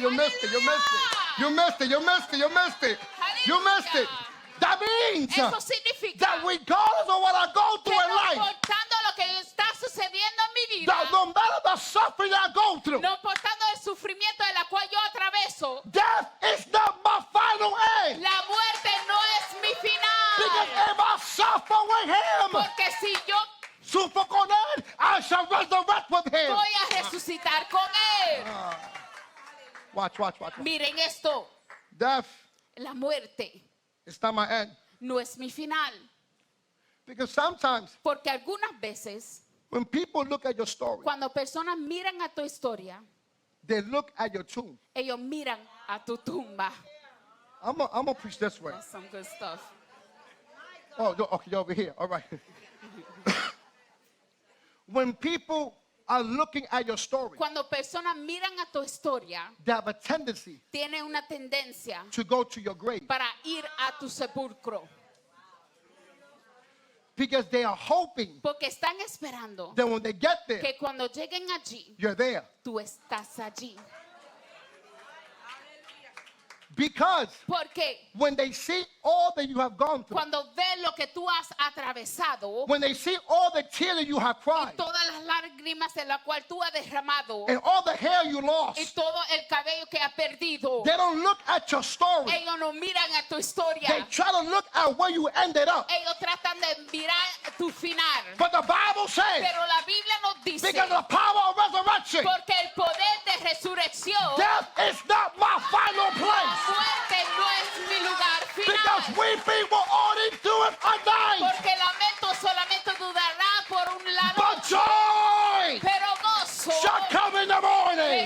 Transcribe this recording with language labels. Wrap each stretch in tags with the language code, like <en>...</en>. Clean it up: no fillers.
<en>You missed it. You missed it. You missed it. You missed it. You missed it. You missed it. That means</en> <es>Eso significa</es> <en>that regardless of what I go</en> <es>que</es> <en>through in</en> <es>no</es> <en>life,</en> <es>importando lo que está sucediendo en mi vida,</es> <en>that no matter the suffering I go through,</en> <es>no importando el sufrimiento de la cual yo atraveso,</es> <en>death is not my final end.</en> <es>la muerte no es mi</es> <en>Because</en> <es>final.</es> <en>if I suffer with him,</en> <es>Porque si yo</es> <en>suffer</en> <es>con él,</es> <en>I shall resurrect with him.</en> <es>voy a resucitar con Él.</es> <en>Watch, watch, watch.</en> <es>Miren esto,</es> <en>Death</en> <es>la muerte</es> <en>is not my end.</en> <es>no es mi final.</es> <en>Because sometimes</en> <es>Porque algunas veces,</es> <en>when people look at your story,</en> <es>cuando personas miran a tu historia,</es> <en>they look at your tomb.</en> <es>ellos miran a tu tumba.</es> <en>I'm gonna preach this way. That's some good stuff. Oh, okay, you're over here. All right. When people are looking at your story,</en> <es>Cuando personas miran a tu historia,</es> <en>they have a tendency</en> <es>tienen una tendencia</es> <en>to go to your grave</en> <es>para ir a tu sepulcro.</es> <en>because they are hoping</en> <es>Porque están esperando</es> <en>that when they get there,</en> <es>que cuando lleguen allí,</es> <en>you're there.</en> <es>tú estás allí.</es> <en>Because</en> <es>Porque</es> <en>when they see all that you have gone through,</en> <es>cuando ven lo que tú has atravesado,</es> <en>when they see all the tears that you have cried,</en> <es>todas las lágrimas en las cuales tú has derramado</es> <en>and all the hair you</en> <es>y</es> <en>lost,</en> <es>todo el cabello que has perdido,</es> <en>they don't look at your story.</en> <es>ellos no miran a tu historia.</es> <en>try to look at where you ended up.</en> <es>Ellos tratan de mirar tu final.</es> <en>But the Bible says,</en> <es>Pero la Biblia nos dice,</es> <en>because of the power of resurrection,</en> <es>porque el poder de resurrección,</es> <en>death is not my final</en> <es>la</es> <en>place.</en> <es>muerte no es mi lugar</es> <en>Because</en> <es>final.</es> <en>weeping will only do it a night.</en> <es>Porque el lamento solamente durará por un lado,</es> <en>But joy</en> <es>pero gozo</es> <en>shall come in the morning.</en>